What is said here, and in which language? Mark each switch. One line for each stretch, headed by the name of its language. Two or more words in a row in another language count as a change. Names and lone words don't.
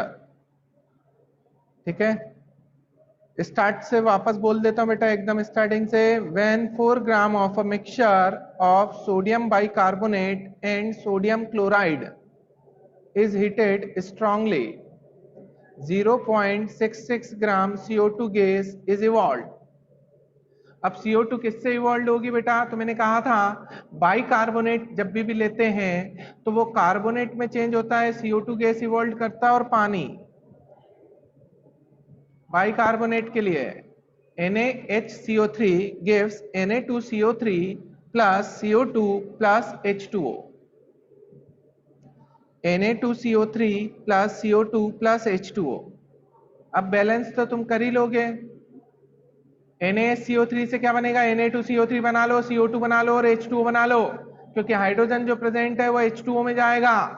Hindi: ठीक है, स्टार्ट से वापस बोल देता हूं बेटा, एकदम स्टार्टिंग से.
English: When 4 gram of a mixture of sodium bicarbonate and sodium chloride is heated strongly, 0.66 gram CO2 gas is evolved.
Hindi: अब CO2 किससे इवॉल्व होगी बेटा? तो मैंने कहा था बाइकार्बोनेट जब भी लेते हैं तो वो कार्बोनेट में चेंज होता है, CO2
English: gas evolve
Hindi: करता है, और पानी बाइकार्बोनेट के लिए
English: NaHCO3 gives Na2CO3 plus CO2 plus H2O. Na2CO3 plus CO2 plus H2O.
Hindi: अब बैलेंस तो तुम कर ही लोगे. NaCO3 से क्या बनेगा? Na2CO3 बना लो, CO2 बना लो और H2O बना लो, क्योंकि हाइड्रोजन जो प्रेजेंट है वो H2O में जाएगा.